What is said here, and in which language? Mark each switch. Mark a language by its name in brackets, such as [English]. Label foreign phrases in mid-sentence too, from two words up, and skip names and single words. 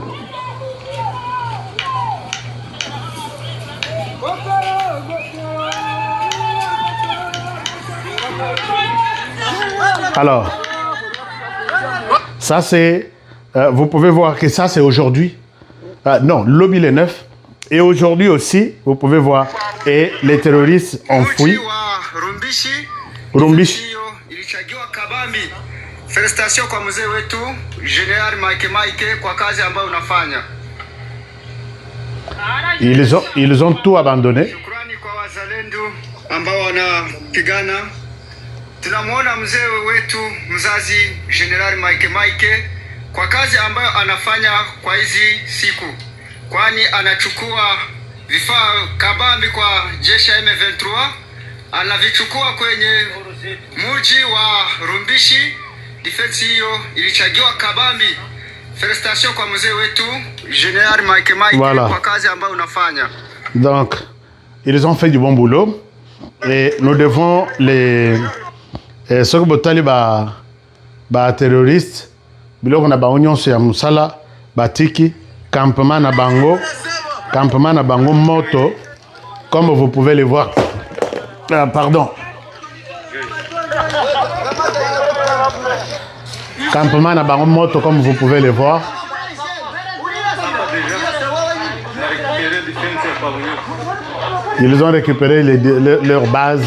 [French] Alors, ça c'est, vous pouvez voir que ça c'est aujourd'hui. Non, lobby le 9. Et aujourd'hui aussi, vous pouvez voir, et les terroristes ont fui. Rumbishi. [Swahili] Félicitations kwa mzee wetu General Mike kwa kazi ambayo unafanya. [French] Ils ont tout abandonné. [Swahili] Shukrani kwa wazalendo ambao wanapigana. Tunamwona mzee wetu mzazi General Mike kwa kazi ambayo anafanya kwa hizi siku, kwani anachukua vifaa kabambi kwa jeshi ya M23, anavichukua kwenye mji wa Rumbishi. Defense hiyo ilichagiwa kabambi. Félicitations kwa mzee wetu General Mike [French] voilà. [Swahili] Kwa kazi ambayo unafanya. [French] Donc, ils ont fait du bon boulot et nous devons les ceux qui [Lingala] botali ba terroristes biloko na bango nyonso ya musala batiki campement na bango moto [French] comme vous pouvez le voir. Pardon. [Lingala] Campement na bango moto [French] comme vous pouvez le voir. Ils ont récupéré leur base.